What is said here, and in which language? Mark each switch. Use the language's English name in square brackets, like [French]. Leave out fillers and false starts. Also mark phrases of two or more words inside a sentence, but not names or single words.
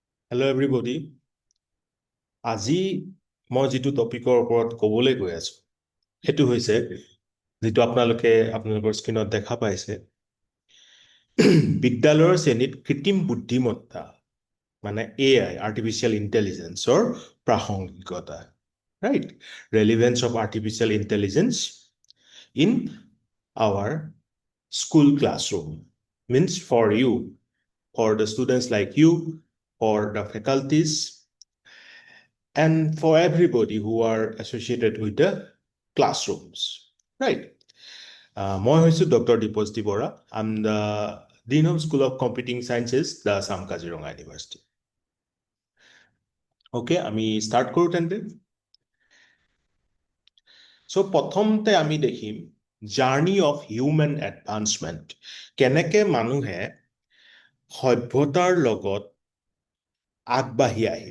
[English] Hello everybody. [Assamese] আজি মই যিটো টপিকৰ ওপৰত ক'বলৈ গৈ আছো সেইটো হৈছে যিটো আপোনালোকৰ স্ক্ৰীনত দেখা পাইছে বিদ্যালয়ৰ শ্ৰেণীত কৃত্ৰিম বুদ্ধিমত্তা মানে AI আৰ্টিফিচিয়েল ইন্টেলিজেন্সৰ প্ৰাসংগিকতা [English] right relevance of artificial intelligence in our school classroom means for you, for the students like you, for the faculties, and for everybody who are associated with the classrooms, right? [Assamese] মই হৈছোঁ Dr. Bora. [English] I'm the Dean of School of Computing Sciences, the Assam Kaziranga University. [Assamese] Okay, আমি start কৰো তেন্তে। So প্ৰথমতে আমি দেখিম [English] journey of human advancement, [Assamese] কেনেকে মানুহে সভ্যতাৰ লগত আগবাঢ়ি আহিল।